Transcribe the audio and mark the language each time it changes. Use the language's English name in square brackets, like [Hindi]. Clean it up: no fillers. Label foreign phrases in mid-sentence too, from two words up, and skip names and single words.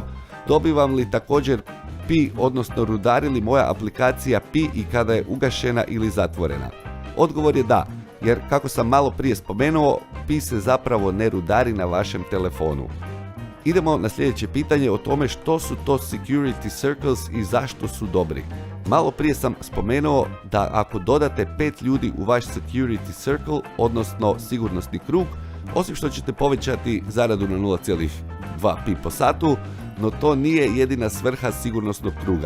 [Croatian] Dobivam li također Pi, odnosno rudari li moja aplikacija Pi i kada je ugašena ili zatvorena? Odgovor je da, jer kako sam malo prije spomenuo, Pi se zapravo ne rudari na vašem telefonu. Idemo na sljedeće pitanje o tome što su to [English] security circles [Croatian] i zašto su dobri. Malo prije sam spomenuo da ako dodate 5 ljudi u vaš [English] security circle, [Croatian] odnosno sigurnosni krug, osim što ćete povećati zaradu na 0,2 Pi po satu, no to nije jedina svrha sigurnosnog kruga.